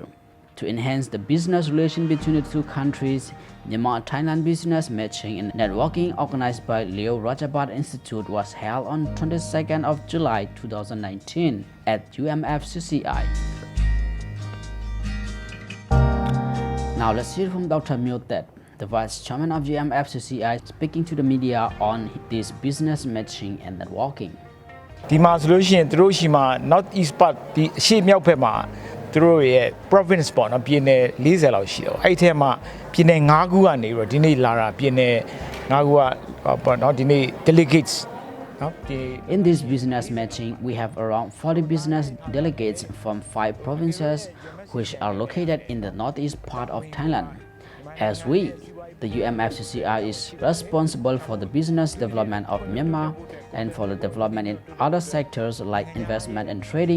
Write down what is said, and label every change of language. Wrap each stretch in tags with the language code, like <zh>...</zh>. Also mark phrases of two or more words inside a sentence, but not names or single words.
<en>To enhance the business relation between the two countries, Myanmar-Thailand Business Matching and Networking organized by Leo Rajabhat Institute was held on 22nd of July 2019 at UMFCCI. Now let's hear from Dr. Myotet, the Vice Chairman of UMFCCI, speaking to the media on this business matching and networking.</en> <my>ဒီမှာဆိုလို့ရှိရင်သူတို့ရှိမှာ</my> <en>North East Part</en> <my>ဒီအရှေ့မြောက်ဘက်မှာသူတို့ရဲ့ province ပေါ့နော်ပြည်နယ်40လောက်ရှိတော့အဲ့ဒီထဲမှာပြည်နယ်5ခုကနေပြီးတော့ဒီနေ့လာတာပြည်နယ်5ခုကပေါ့နော်ဒီနေ့ delegates နော်</my> <en>In this business matching, we have around 40 business delegates from 5 provinces which are located in the northeast part of Thailand. As the UMFCCI is responsible for the business development of Myanmar and for the development in other sectors like investment and trading.</en>